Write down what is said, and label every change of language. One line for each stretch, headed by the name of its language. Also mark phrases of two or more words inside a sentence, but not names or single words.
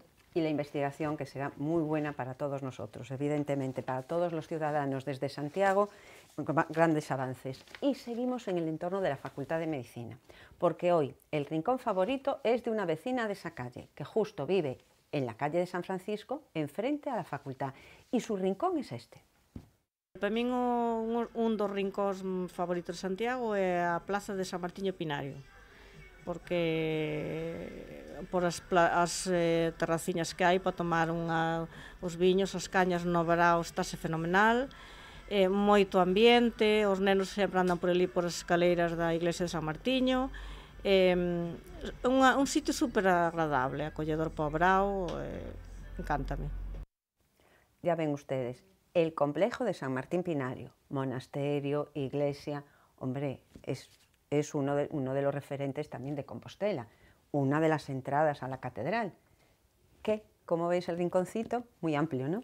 Spanish: Y la investigación que será muy buena para todos nosotros, evidentemente, para todos los ciudadanos desde Santiago, grandes avances. Y seguimos en el entorno de la Facultad de Medicina, porque hoy el rincón favorito es de una vecina de esa calle, que justo vive en la calle de San Francisco, enfrente a la facultad, y su rincón es este.
Galician: Para min un dos rincóns favoritos de Santiago é a Plaza de San Martiño Pinario, porque por as terraciñas que hai para tomar os viños, as cañas no verao, estáse fenomenal, moito ambiente, os nenos sempre andan por ali por as escaleiras da iglesia de San Martiño, un sitio super agradable, acolledor para o verao, encántame.
Spanish: Ya ven ustedes, el complejo de San Martín Pinario, monasterio, iglesia, hombre, es uno de los referentes también de Compostela, una de las entradas a la catedral. ¿Qué? ¿Cómo veis el rinconcito? Muy amplio, ¿no?